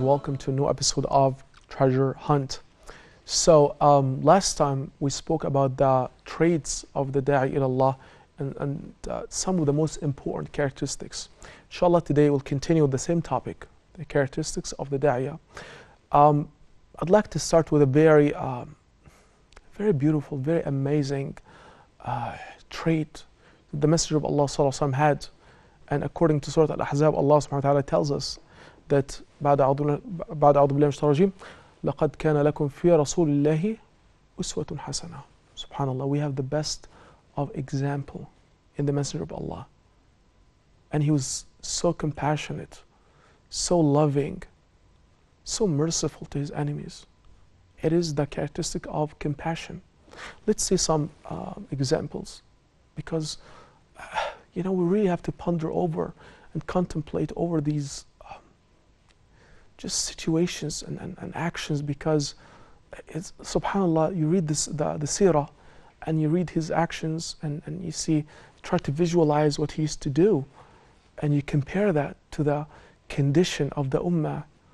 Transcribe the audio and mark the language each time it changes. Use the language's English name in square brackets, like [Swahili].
[English] Welcome to a new episode of Treasure Hunt. So, last time we spoke about the traits of the Da'i ilallah and some of the most important characteristics. Inshallah, today we'll continue with the same topic, the characteristics of the Da'iyah. I'd like to start with a very beautiful, very amazing trait that the Messenger of Allah Sallallahu Alaihi Wasallam had. And according to Surah Al-Ahzab, Allah subhanahu wa ta'ala tells us that [Arabic] بعد أعوذ بالله من الشيطان الرجيم لقد كان لكم في رسول الله أسوة حسنة. [English] Subhanallah, we have the best of example in the Messenger of Allah. And he was so compassionate, so loving, so merciful to his enemies. It is the characteristic of compassion. Let's see some examples, because we really have to ponder over and contemplate over these just situations and actions, because it's, subhanallah, you read the seerah and you read his actions and you see, try to visualize what he used to do, and you compare that to the condition of the ummah